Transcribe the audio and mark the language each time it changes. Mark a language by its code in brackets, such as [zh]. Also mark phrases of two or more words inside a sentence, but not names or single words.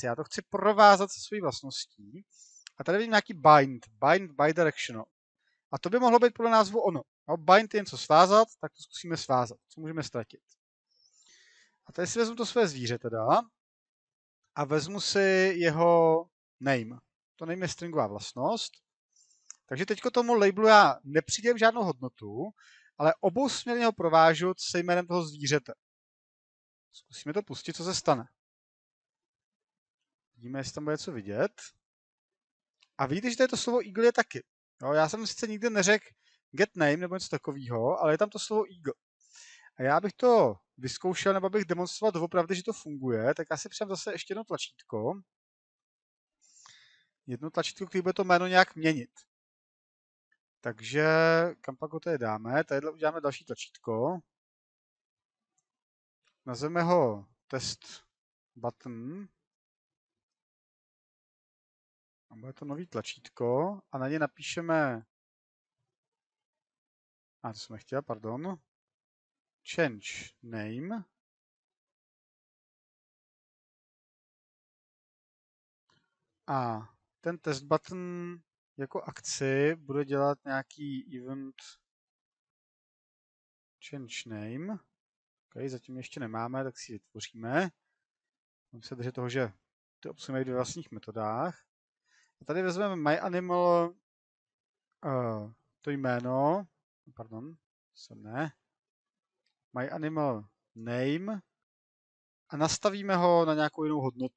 [cs] Já to chci provázat se svojí vlastností. A tady vidím nějaký [en] bind bidirectional. [cs] A to by mohlo být podle názvu ono. No, bind je něco svázat, tak to zkusíme svázat. Co můžeme ztratit? A tady si vezmu to své zvíře teda a vezmu si jeho name. To name je stringová vlastnost. Takže teďko tomu labelu já nepřidělím žádnou hodnotu, ale obousměrně ho provážu se jménem toho zvířete. Zkusíme to pustit, co se stane. Vidíme, jestli tam bude něco vidět. A vidíte, že tady to slovo eagle je taky. Jo, já jsem sice nikdy neřekl [en] get name [cs] nebo něco takového, ale je tam to slovo eagle. A já bych to vyzkoušel, nebo bych demonstroval doopravdy, že to funguje, tak já si přidám zase ještě jedno tlačítko. jedno tlačítko, které bude to jméno nějak měnit. Takže kam pak ho tady dáme? Tadyhle uděláme další tlačítko. Nazveme ho [en] test button. [cs] A bude to nový tlačítko a na ně napíšeme, to jsem chtěl, pardon, [en] change name. [cs] A ten [en] test button [cs] jako akci bude dělat nějaký event [en] change name. [cs] Okay, zatím ještě nemáme, tak si ji vytvoříme. Můžeme se držet toho, že ty opce mají ve vlastních metodách. A tady vezmeme myAnimal to jméno, pardon, ne, [en] myAnimal name [cs] a nastavíme ho na nějakou jinou hodnotu.